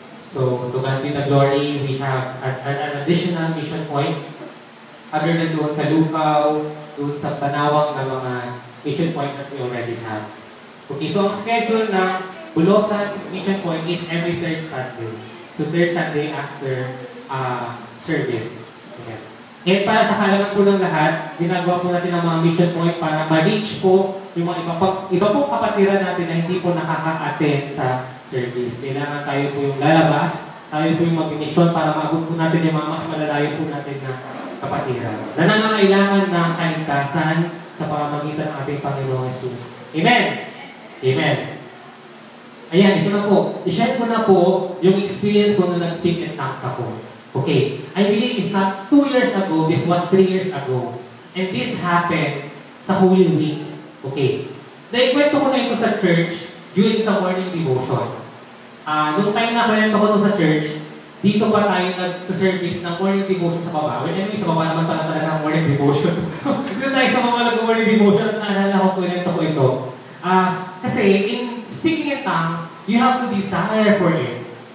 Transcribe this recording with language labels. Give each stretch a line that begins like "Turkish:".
English: So, to God be the glory, we have an additional mission point. Other than
Filipino: doon sa Lucaw, doon sa Panawang na mga
English: mission point that we already have. Okay, so ang schedule ng Bulosan mission point is every third Sunday. So, third Sunday after service. Okay.
Filipino: And para sa kaalaman po ng lahat, ginagawa po natin ang mga mission point para ma-reach po yung mga iba pong kapatiran natin na hindi po nakaka-attend sa service. Kailangan tayo po yung lalabas, tayo po yung mag-mission para maabot po natin yung mga mas malalayo po natin na kapatiran. Na nangangailangan ng kaligtasan sa pamamagitan ng ating Panginoong Jesus. Amen! Amen! Ayan, ito na po. I-share ko na po yung experience ko nung nag-
English: speak in tongues
Filipino: ako. Okay.
English: I believe if not 2 years ago, this was 3 years ago. And this happened sa Holy Week. Okay.
Filipino: Naikwento ko na ito sa church during sa morning devotion. Nung time na kwento ko ito sa church, dito pa tayo nag-service ng morning devotion sa baba.
English: Well, anyway,
Filipino: sa baba naman pala talaga ng morning devotion. Dito tayo sa baba ng morning devotion at naalala ko kwento ko ito.
English: Kasi in speaking in tongues, you have to desire for it.